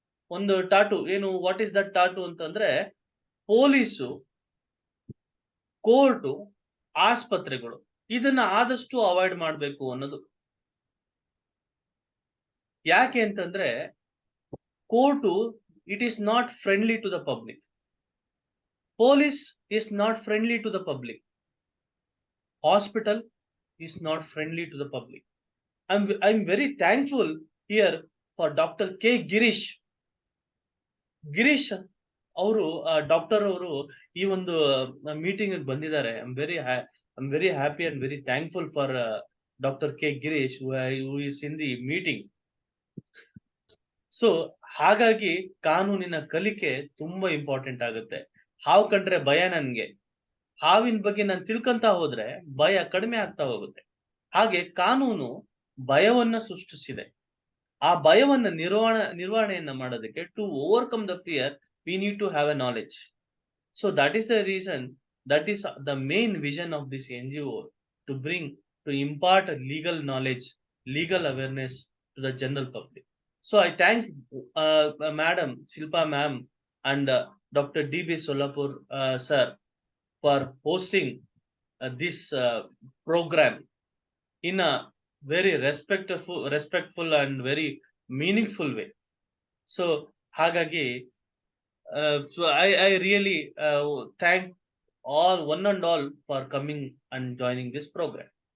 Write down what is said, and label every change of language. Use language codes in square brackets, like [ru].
[kn] ಒಂದು ಟಾಟೂ ಏನು, [en] what is that tattoo [kn] ಅಂತಂದ್ರೆ, ಪೊಲೀಸು, ಕೋರ್ಟು, ಆಸ್ಪತ್ರೆಗಳು ಇದನ್ನ ಆದಷ್ಟು ಅವಾಯ್ಡ್ ಮಾಡಬೇಕು ಅನ್ನೋದು. ಯಾಕೆ ಅಂತಂದ್ರೆ, court [en] It is not friendly to the public. Police is not friendly to the public. Hospital is not friendly to the public. I'm very thankful here for Dr. K. Girish. [kn] ಅವರು doctor ಅವರು ಈ ಒಂದು meeting ಬಂದಿದ್ದಾರೆ. I'm very happy and very thankful for Dr. K. Girish who is in the meeting. So ಹಾಗಾಗಿ ಕಾನೂನಿನ ಕಲಿಕೆ ತುಂಬಾ important ಆಗುತ್ತೆ. ಹಾವು ಕಂಡ್ರೆ ಭಯ ನನ್ಗೆ. ಹಾವಿನ ಬಗ್ಗೆ ನಾನು ತಿಳ್ಕೊಂತ ಹೋದ್ರೆ ಭಯ ಕಡಿಮೆ ಆಗ್ತಾ ಹೋಗುತ್ತೆ. ಹಾಗೆ ಕಾನೂನು ಭಯವನ್ನ ಸೃಷ್ಟಿಸಿದೆ. ಆ ಭಯವನ್ನ ನಿರ್ವಹಣೆಯನ್ನ ಮಾಡೋದಕ್ಕೆ, [en] To overcome the fear we need to have a knowledge. So that is the reason, that is the main vision of this NGO, to impart legal knowledge, legal awareness to the general public. So I thank Madam Shilpa ma'am and Dr. D.B. Solapur sir for hosting this program in a very respectful and very meaningful way. So [kn] hagagi [en] so I really thank all one and all for coming and joining this program.